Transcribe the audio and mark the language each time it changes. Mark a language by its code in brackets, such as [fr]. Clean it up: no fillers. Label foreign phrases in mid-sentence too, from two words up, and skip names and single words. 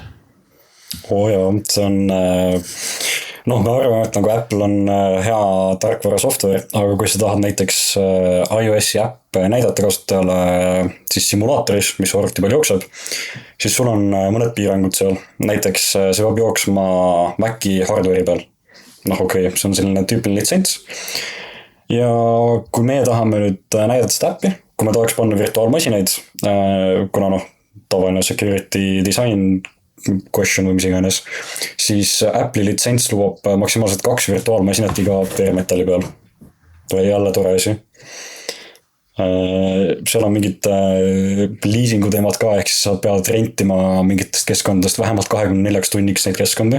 [et] Jaa, see on, me arvame, et nagu Apple on hea tarkvara software, aga kui sa tahad näiteks iOS-i äpp näidata kasutajale siis simulaatoris, mis arvuti peal jookseb, siis sul on mõned piirangud seal. Näiteks see peab jooksma Maci hardware'i peal. See on selline tüüpiline litsents. Ja kui meie tahame nüüd näidata seda äppi, kui me tahaks panna virtuaalmasinaid, kuna tavaline [en] security design question [et] või mis iganes, siis Apple'i litsents lubab maksimaalselt 2 virtuaalmasinat iga bare-metalli peal. Või jälle tore asi. Seal on mingid leasingu teemad ka, ehk siis sa pead rentima mingitest keskkondadest vähemalt 24 tunniks neid keskkondi.